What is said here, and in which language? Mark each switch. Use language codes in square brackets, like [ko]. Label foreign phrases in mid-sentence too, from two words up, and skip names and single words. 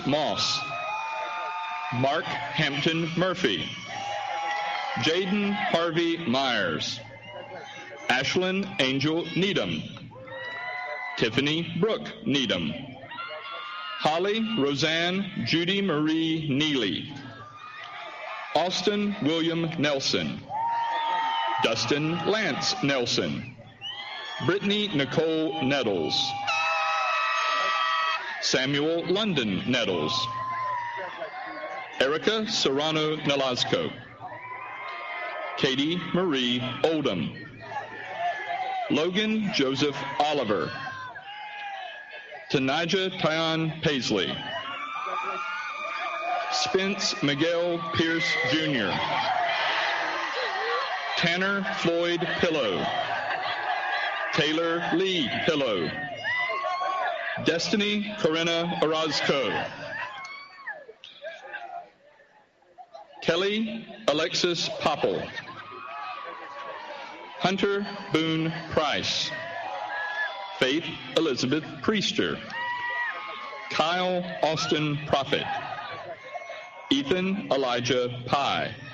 [en] Moss, Mark Hampton Murphy, Jaden Harvey Myers, Ashlyn Angel Needham, Tiffany Brooke Needham, Holly Roseanne Judy Marie Neely, Austin William Nelson, Dustin Lance Nelson, Brittany Nicole Nettles, Samuel London Nettles, Erica Serrano Nolasco, Katie Marie Oldham, Logan Joseph Oliver, Tanija Tyon Paisley, Spence Miguel Pierce Jr., Tanner Floyd Pillow, Taylor Lee Pillow, Destiny Corinna Orozco, Kelly Alexis Popple, Hunter Boone Price, Faith Elizabeth Priester, Kyle Austin Prophet, Ethan Elijah Pye,